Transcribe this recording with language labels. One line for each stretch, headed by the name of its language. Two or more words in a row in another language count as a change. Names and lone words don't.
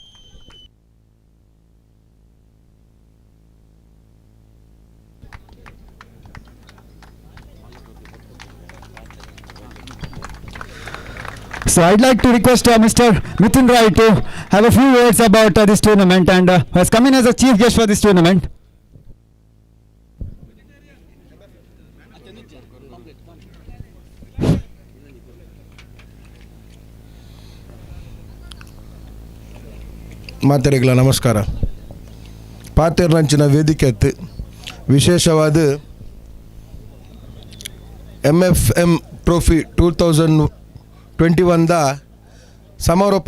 English: So I'd like to request Mr. Mithun Rai to have a few words about this tournament, and has come in as a chief guest for this tournament.
Tulu: ಮಾತೆರೆಗಳ ನಮಸ್ಕಾರ. ಪಾತೆರ್ನಂಚಿನ ವೇದಿಕೆತ್ತು ವಿಶೇಷವಾದ M.F.M Trophy 2021 ಸಮಾರೋಪ